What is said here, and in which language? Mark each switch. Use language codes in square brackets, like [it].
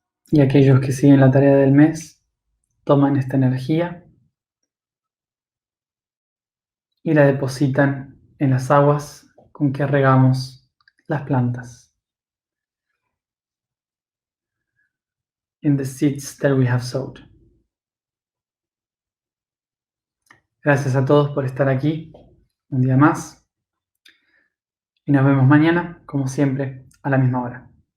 [es] Y aquellos que siguen la tarea del mes toman esta energía y la depositan en las aguas con que regamos las plantas. [en] In the seeds that we have sowed. [es] Gracias a todos por estar aquí un día más y nos vemos mañana, como siempre, a la misma hora.